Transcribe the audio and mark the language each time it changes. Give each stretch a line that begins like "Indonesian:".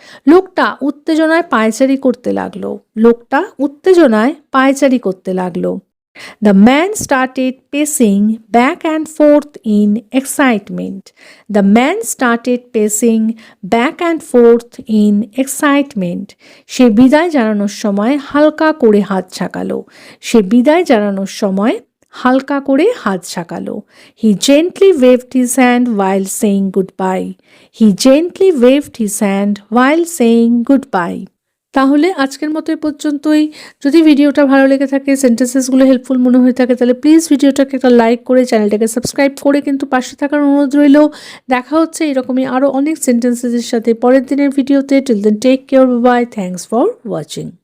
Bangla: লোকটা উত্তেজনায় পায়চারি করতে লাগলো। লোকটা উত্তেজনায় পায়চারি করতে লাগলো।
English: The man started pacing back and forth in excitement. The man started pacing back and forth in excitement.
Bangla: সে বিদায় জানানোর সময় হালকা করে হাত ঝাঁকালো। সে বিদায় জানানোর সময় হালকা করে হাত ঝাঁকালো।
English: He gently waved his hand while saying goodbye. He gently waved his hand while saying goodbye.
Bangla: তাহলে আজকের মতো এ পর্যন্তই। যদি ভিডিওটা ভালো লেগে থাকে, সেন্টেন্সেসগুলো হেল্পফুল মনে হয়ে থাকে, তাহলে প্লিজ ভিডিওটাকে একটা লাইক করে চ্যানেলটাকে সাবস্ক্রাইব করে কিন্তু পাশে থাকার অনুরোধ রইল। দেখা হচ্ছে এরকমই আরও অনেক সেন্টেন্সেসের সাথে পরের দিনের ভিডিওতে।
English: Till then take care, bye, thanks for watching.